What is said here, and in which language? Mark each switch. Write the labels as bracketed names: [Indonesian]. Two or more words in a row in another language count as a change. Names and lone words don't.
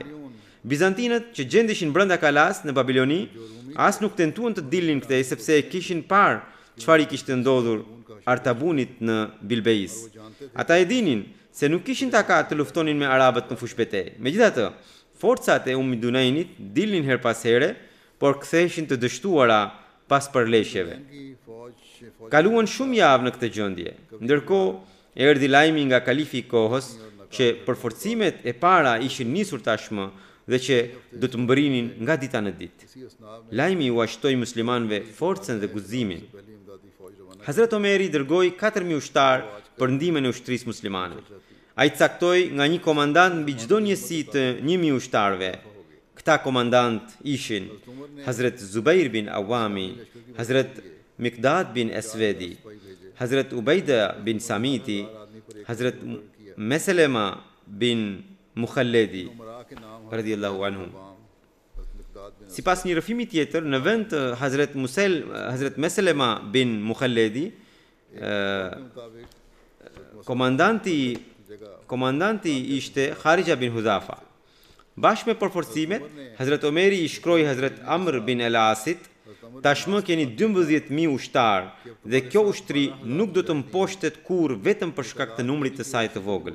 [Albanian] Bizantinët që gjendeshin brenda kalas në Babiloni, as nuk tentuan të dilnin këtej sepse e kishin parë çfarë i kishte ndodhur Artabunit në Bilbeis. Ata e dinin se nuk kishin takat të luftonin me arabët në fushë betejë. Megjithatë, forcat e Dunainit dilnin her pas here, por ktheheshin të dështuara pas përleshjeve. [Urdu] کی فوج [Albanian] Kaluan shumë javë në këtë gjendje. Ndërkohë, erdhi lajmi nga kalifi i kohës që përforcimet e para ishin nisur tashmë dhe që do të mbërrinin nga dita në ditë. [Urdu] اسی اثنا میں [Albanian] Lajmi u ashtoi muslimanëve forcën dhe guximin. [Urdu] پہلی امدادی فوج روانہ [Albanian] Hazret Omeri dërgoi 4000 ushtar për ndihmën e ushtrisë muslimane. Ai caktoi nga një komandant mbi çdo njësi të 1000 ushtarëve. Këta komandant ishin Hazret Zubair bin Awami, Hazret Miqdad bin Aswadi, Hazret Ubejda bin Samiti, Hazret Meselema bin Mukhalledi, [Arabic] رضي الله عنهم. [Albanian] Sipas një rrëfimi tjetër, në vend të Hazret Meselema bin Mukhalledi, komandanti ishte Kharija bin Hudhafa. Bashkë me përforcimet, Hazret Omeri i shkroi Hazret Amr bin El-Asit, tashmë keni 12.000 ushtar dhe kjo ushtri nuk do të mposhtet kur vetëm për shkak të numrit të saj të vogël.